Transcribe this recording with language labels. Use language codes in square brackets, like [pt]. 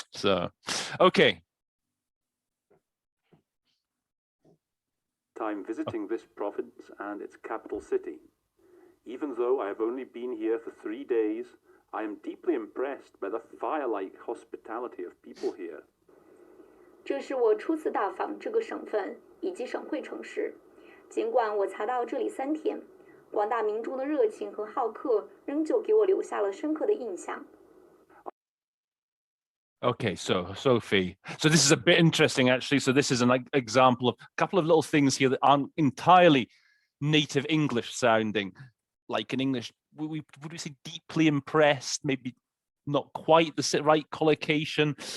[en] So, okay. Time visiting this province and its capital city. Even though I have only been here for 3 days, I am deeply impressed by the fire-like hospitality of people here. [zh] 这是我初次到访这个省份以及省会城市，尽管我才到这里3天，广大民众的热情和好客仍旧给我留下了深刻的印象。 [en] Okay, so Sophie, so this is a bit interesting actually. So this is an example of a couple of little things here that aren't entirely native English sounding. Like in English, would we say deeply impressed? Maybe not quite the right collocation.